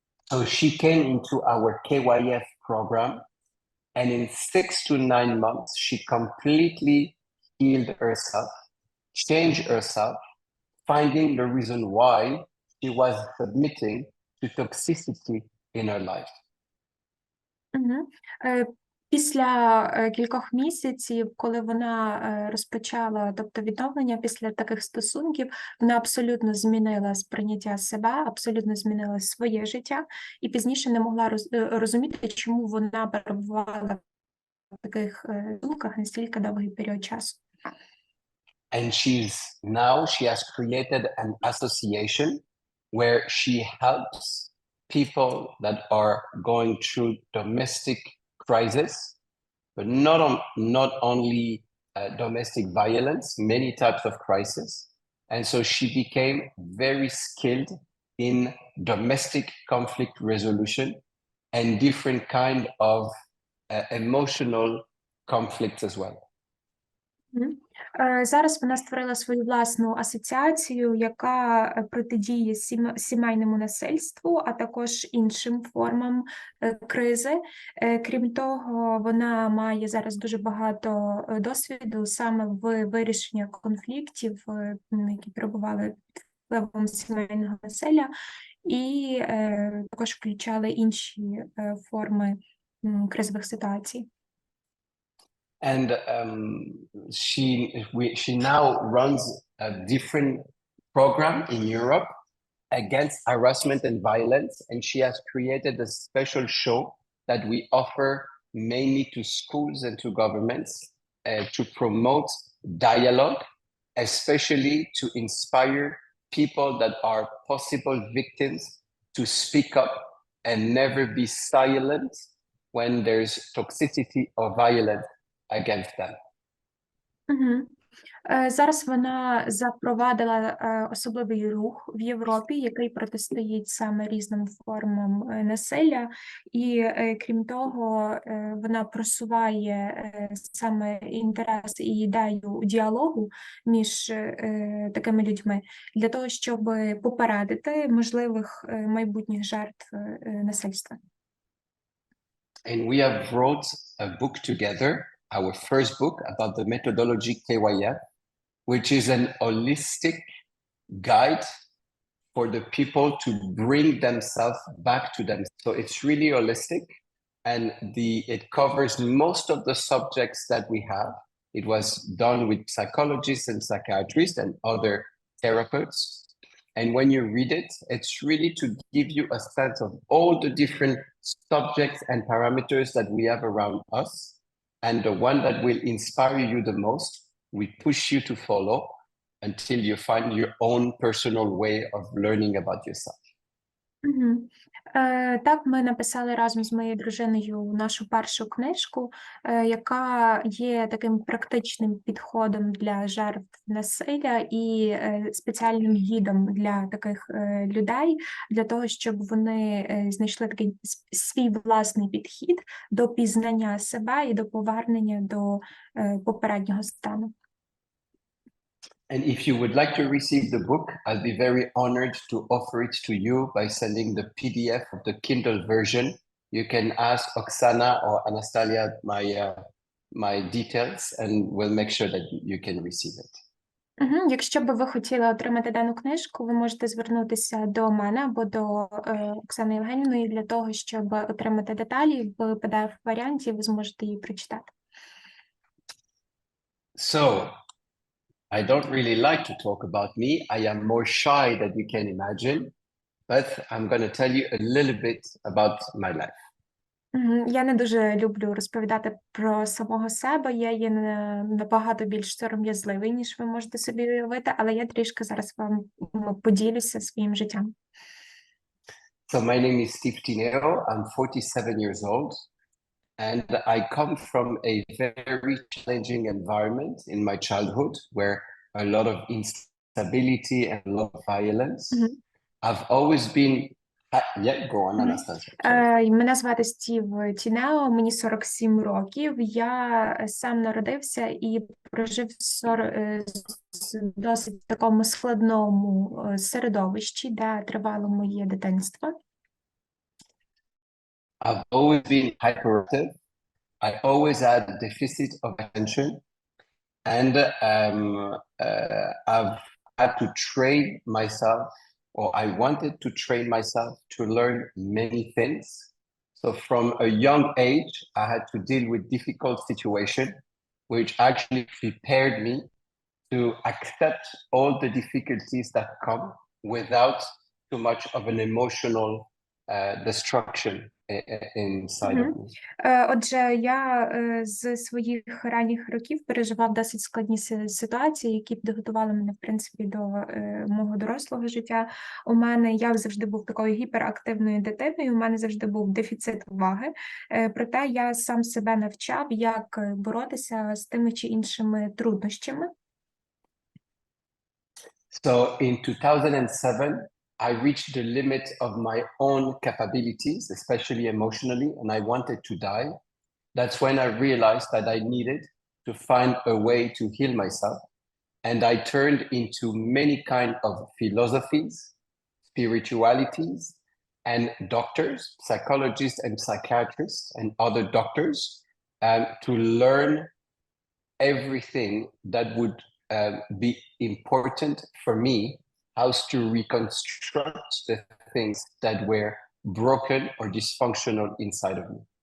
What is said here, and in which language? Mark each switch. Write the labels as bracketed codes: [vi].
[en] So she came into our KYF program, and in 6 to 9 months, she completely healed herself, changed herself, finding the reason why she was submitting to toxicity in her life. [uk] Після кількох місяців, коли вона розпочала, тобто відновлення після таких стосунків, вона абсолютно змінила сприйняття себе, абсолютно змінила своє життя, і пізніше не могла розуміти, чому вона перебувала в таких думках настільки довгий період часу. [en] And she has created an association where she helps people that are going through domestic crisis, but not only domestic violence, many types of crisis. And so she became very skilled in domestic conflict resolution and different kind of emotional conflicts as well. [uk] Зараз вона створила свою власну асоціацію, яка протидіє сімейному насильству, а також іншим формам кризи. Крім того, вона має зараз дуже багато досвіду саме в вирішенні конфліктів, які перебували під впливом сімейного насилля, і також включали інші форми кризових ситуацій. [en] And she now runs a different program in Europe against harassment and violence. And she has created a special show that we offer mainly to schools and to governments to promote dialogue, especially to inspire people that are possible victims to speak up and never be silent when there's toxicity or violence against them. [uk] Зараз вона запровадила особливий рух в Європі, який протистоїть саме різним формам насилля, і крім того, вона просуває саме інтерес і ідею діалогу між такими людьми для того, щоб попередити можливих майбутніх жертв насильства. [en] And we have wrote a book together, our first book about the methodology KYF, which is an holistic guide for the people to bring themselves back to them. So it's really holistic, and it covers most of the subjects that we have. It was done with psychologists and psychiatrists and other therapists. And when you read it, it's really to give you a sense of all the different subjects and parameters that we have around us. And the one that will inspire you the most, we push you to follow until you find your own personal way of learning about yourself. [uk] Так, ми написали разом з моєю дружиною нашу першу книжку, яка є таким практичним підходом для жертв насилля і спеціальним гідом для таких людей, для того, щоб вони знайшли такий свій власний підхід до пізнання себе і до повернення до попереднього стану. [en] And if you would like to receive the book, I'll be very honored to offer it to you by sending the PDF of the Kindle version. You can ask Oksana or Anastasia my details, and we'll make sure that you can receive it. [uk] Якщо б ви хотіли отримати дану книжку, ви можете звернутися до мене або до Оксани Євгенівної для того, щоб отримати деталі в PDF-варіанті, ви зможете її прочитати. [en] So, I don't really like to talk about me. I am more shy than you can imagine, but I'm going to tell you a little bit about my life. [uk] Я не дуже люблю розповідати про самого себе, я є набагато більш сором'язливий, ніж ви можете собі уявити, але я трішки зараз вам поділюся своїм життям. [en] So my name is TINEO. I'm 47 years old, and I come from a very challenging environment in my childhood where a lot of instability and a lot of violence. I've always been go on, Anastasia. [uk] Мене звати Стів Тінео, мені 47 років. Я сам народився і прожив в досить такому складному середовищі, де тривало моє дитинство. [en] I've always been hyperactive. I always had a deficit of attention, and I've had to train myself, or I wanted to train myself to learn many things. So from a young age, I had to deal with difficult situations, which actually prepared me to accept all the difficulties that come without too much of an emotional destruction inside of me. [uk] Отже, я з своїх ранніх років переживав досить складні ситуації, які підготували мене, в принципі, до мого дорослого життя. Я завжди був такою гіперактивною дитиною, у мене завжди був дефіцит уваги. Проте я сам себе навчав, як боротися з тими чи іншими труднощами. [en] So in 2007, I reached the limit of my own capabilities, especially emotionally, and I wanted to die. That's when I realized that I needed to find a way to heal myself. And I turned into many kind of philosophies, spiritualities, and doctors, psychologists and psychiatrists and other doctors to learn everything that would be important for me, how to reconstruct the things that were broken or dysfunctional inside of me.